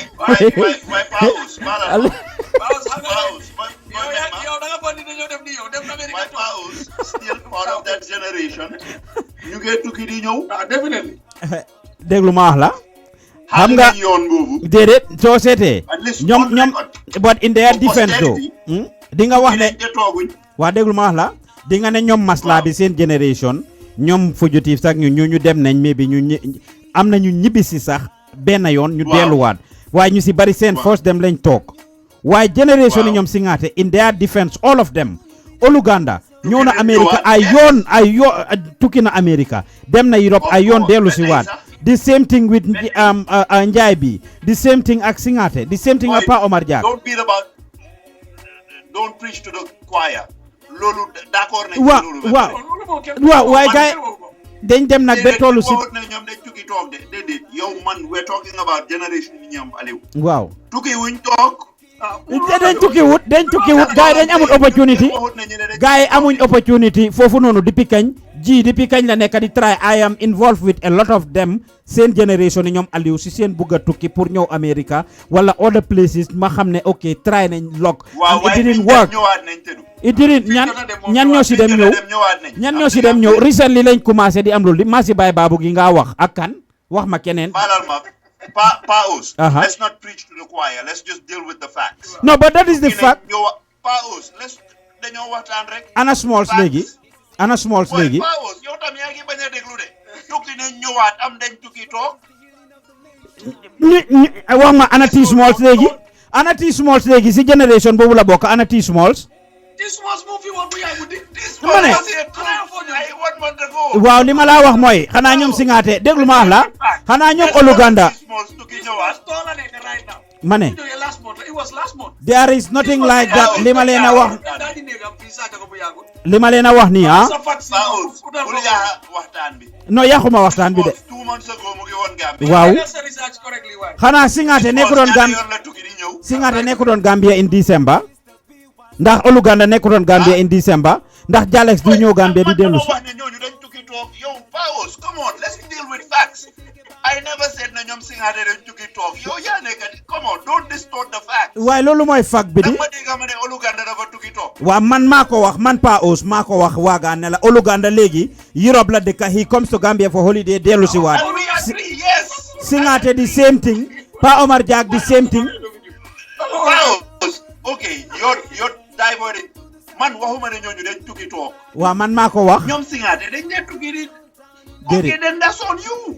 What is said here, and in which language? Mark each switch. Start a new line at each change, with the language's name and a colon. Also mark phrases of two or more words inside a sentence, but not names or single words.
Wolof: déglu ma wax la xam nga déedéet soo seetee ñoom
English: but in their defense though
Wolof: di nga wax ne waa déglu ma wax la di nga ne ñoom masla bi seen génération ñoom fugitif sax ñu dem nañ mais bi am na ñu ñibbisi sax benn yoon ñu delluwaat waaye ñu si bari seen force dem lañ toog waaye génération yi ñoom si ngaate
English: in their defense all of them
Wolof: Oluganda ñëw na Amérique ay yoon tukki na Amérique dem na Europe ay yoon dellu si waat
English: the same thing with Njai
Wolof: bi
English: the same thing
Wolof: ak Singate
English: the same thing
Wolof: ak Pa Omar Diak
English: don't preach to the choir
Wolof: loolu d'accord nañ waaw waaye gaay dañ dem nag ba tollu si ñoom dañ tukki toog de déedéet yow man
English: we're talking about generation
Wolof: yi ñoom Aliou waaw tukki wuñ toog dañ tukki wut gaay dañ amul opportunity gaay amuñ opportunity foofu noonu depuis kañ la nekk di
English: try I am involved with a lot of them
Wolof: seen generation yi ñoom Aliou si seen bugg a tukki pour ñëw America wala
English: other places
Wolof: ma xam ne ok try nañ
English: lock and it didn't work it didn't
Wolof: ñan ñoo si dem ñëw recently lañ commencé di am loolu maa si Baye Babou gi nga wax ak kan wax ma keneen Paos,
English: let's not preach to the choir. Let's just deal with the facts. No, but that is the fact.
Wolof: Paos, dañoo waxtaan rek. Ana Smalls léegi. Paos, yow tam yaa ngi bañ a déglu de. Tukki nañ ñëwaat am dañ tukki toog. Wax ma ana T Smalls léegi si génération boobu la bokk ana T Smalls. waaw li ma laa wax mooy xanaa ñoom Singate déglu ma wax la xanaa ñoom Oluganda ma ne
English: there is nothing like that
Wolof: li ma leen a wax nii non yàquma waxtaan bi de waaw xanaa Singate nekku doon Gambia
English: in December
Wolof: ndax Oluganda nekku doon Gambia
English: in December
Wolof: ndax Jalex du ñëw Gambia di dellu yow Paos,
English: come on, let's deal with facts. I never said
Wolof: na ñoom Singate dañ tukki toog yow yaa nekk
English: come on, don't distort the facts.
Wolof: waaye loolu mooy fact bi di dama dégg ma ne Oluganda dafa tukki toog. waaw man maa ko wax man Paos maa ko wax waagaan ne la Oluganda léegi Europe la dëkk
English: he comes to Gambia for holiday
Wolof: dellu si waat Singate
English: the same thing
Wolof: Pa Omar Diak
English: the same thing. Paos, okay, you're diverting.
Wolof: Man waxuma ne ñooñu dañ tukki toog. waaw man maa ko wax. ñoom Singate dañ ne tukki di
English: Okay, then that's on you.